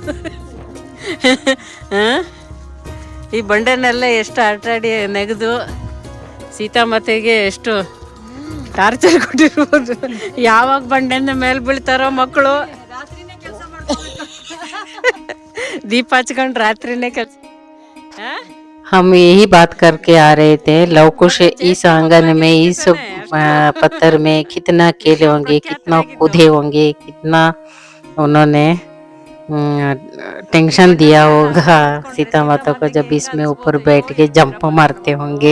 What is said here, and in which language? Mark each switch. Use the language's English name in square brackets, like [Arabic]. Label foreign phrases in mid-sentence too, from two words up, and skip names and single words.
[Kannada] ಈ ಬಂಡೆನೆಲ್ಲ ಎಷ್ಟು ಆಟಾಡಿ ನೆಗೆದು ಸೀತಾಮಾತೆಗೆ ಎಷ್ಟು ಟಾರ್ಚರ್ ಕೊಟ್ಟಿರ್ಬೋದು. ಯಾವಾಗ ಬಂಡೆಯಿಂದ ಮೇಲೆ ಬೀಳ್ತಾರೋ ಮಕ್ಕಳು, ದೀಪ ಹಚ್ಕೊಂಡು ರಾತ್ರಿನೇ ಕೆಲಸ. [Hindi] हम यही बात करके आ रहे थे, लवकुश इस आंगन में, इस पत्थर में कितना खेले होंगे, कितना कूदे होंगे, कितना उन्होंने टेंशन दिया होगा सीता माता को जब इसमें ऊपर बैठ के जंप मारते होंगे.